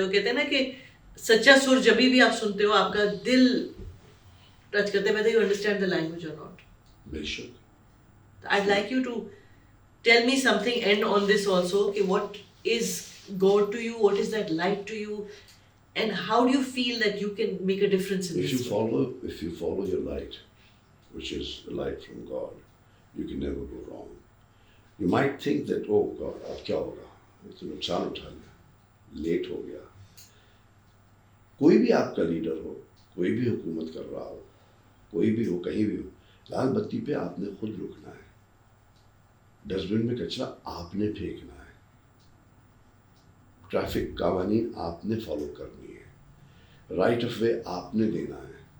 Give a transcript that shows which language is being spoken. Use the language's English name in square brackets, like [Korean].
[Urdu] وہ کہتے ہیں نا کہ سچا سر جبھی بھی آپ سنتے ہو آپ کا دل ٹچ کرتے ہیں, [English] whether you understand the language or not. [Urdu] بے شک. [English] I'd like you to tell me something and on this also, کہ what is God to you, what is that light to you, and how do you feel that you can make a difference in this world? If you follow your light, which is the light from God, you can never go wrong. You might think that, oh God, [Urdu] اب کیا ہوگا, تو نقصان اٹھا لیا, late ہو گیا. کوئی بھی آپ کا لیڈر ہو, کوئی بھی حکومت کر رہا ہو, کوئی بھی ہو, کہیں بھی ہو, لال بتی پہ آپ نے خود رکنا ہے, ڈسٹ بن میں کچرا آپ نے پھینکنا ہے, ٹریفک قوانین آپ نے فالو کرنی ہے, رائٹ آف وے آپ نے دینا ہے.